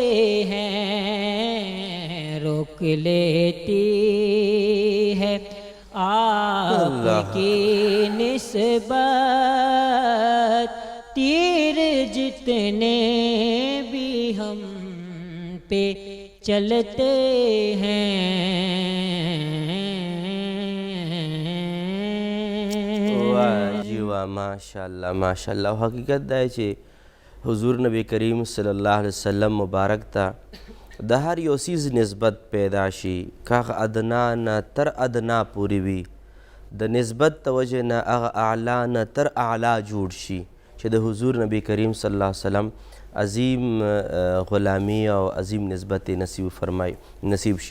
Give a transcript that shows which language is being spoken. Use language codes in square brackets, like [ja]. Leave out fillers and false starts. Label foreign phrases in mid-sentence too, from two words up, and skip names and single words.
[ur] ہیں، روک لیتی ہے آپ کی نسبت تیر جتنے بھی ہم پہ چلتے ہیں۔ [ps] جیوا [ar] ماشاءالله ماشاءالله. [ps] حقیقت دا چې حضور نبی کریم [ar] صلی الله علیه وسلم [ps] مبارک ته د هر یو څیز نسبت پیدا شي که هغه ادنا نه تر ادنا پورې وي د نسبت د وجې نه هغه اعلی نه تر اعلی جوړ شي چې د حضور نبی کریم [ar] صلی الله علیه وسلم [ps] عظیم غلامی او عظیم نسبت نصیب شي.